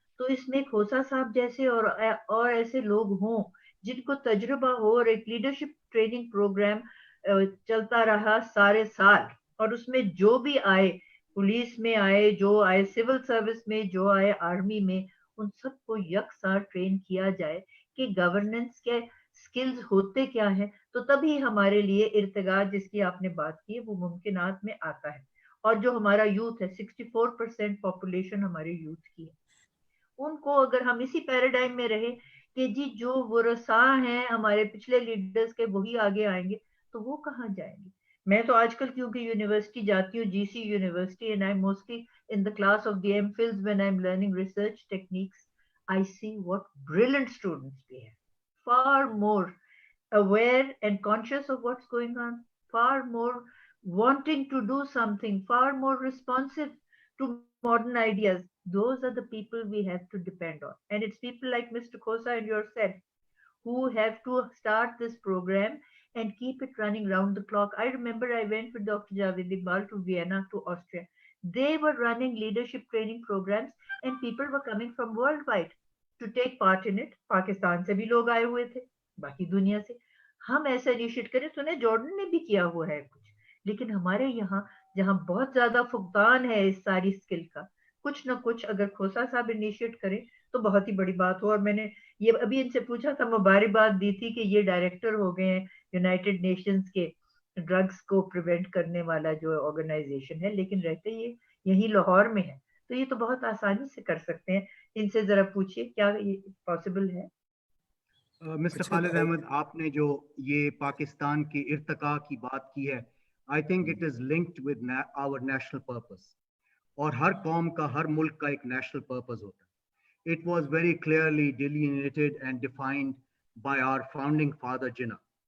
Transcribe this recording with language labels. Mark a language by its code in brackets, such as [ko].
[ur] تو اس میں کھوسا صاحب جیسے اور ایسے لوگ ہوں جن کو تجربہ ہو, اور ایک لیڈرشپ ٹریننگ پروگرام چلتا رہا سارے سال, اور اس میں جو بھی آئے, پولیس میں آئے, جو آئے سول سروس میں, جو آئے آرمی میں, ان سب کو یکساں ٹرین کیا جائے کہ گورننس کے سکلز ہوتے کیا ہیں, تو تبھی ہمارے لیے ارتقاء جس کی آپ نے بات کی ہے وہ ممکنات میں آتا ہے. اور جو ہمارا یوتھ ہے, 64% پاپولیشن ہمارے یوتھ کی ہے, ان کو اگر ہم اسی پیراڈائم میں رہے کہ جی جو ورثاء ہیں ہمارے پچھلے لیڈرز کے وہی آگے آئیں گے, تو وہ کہاں جائیں گے. میں تو آج کل کیونکہ یونیورسٹی جاتی ہوں, جی سی university, and I mostly [en] in the class of the MPhils when I'm learning research techniques, I see what brilliant students we have, far more aware and conscious of what's going on, far more wanting to do something, far more responsive to modern ideas. Those are the people we have to depend on. And it's people like Mr. Khosa and yourself who have to start this program and keep it running round the clock. I remember I went with Dr. Javed Iqbal to Vienna, to Austria. They were running leadership training programs and people were coming from worldwide to take part in it. [ur] Pakistan se bhi log aaye hue the, baki duniya se. ہم ایسا initiate کریں, سنیں Jordan نے بھی کیا ہوا ہے کچھ, لیکن ہمارے یہاں جہاں بہت زیادہ فقدان ہے اس ساری اسکل کا, کچھ نہ کچھ اگر کھوسا صاحب انیشیٹ کریں تو بہت ہی بڑی بات ہو. اور میں نے یہ ابھی ان سے پوچھا تھا, مبارکباد دی تھی کہ یہ ڈائریکٹر ہو گئے ہیں یونائٹڈ نیشنز کے ڈرگس کو پریونٹ کرنے والا جو آرگنائزیشن ہے, لیکن رہتے یہ یہی لاہور میں ہے, تو یہ تو بہت آسانی سے کر سکتے ہیں. ان سے ذرا پوچھیے کیا یہ پاسبل ہے. مسٹر خالد احمد, آپ نے جو یہ پاکستان کے ارتقاء کی بات کی ہے, [en] I think it is linked with our national purpose. [ur] اور ہر قوم کا, ہر ملک کا ایک نیشنل پرپز ہوتا ہے. [en] It was very clearly delineated and defined by our founding father Jinnah.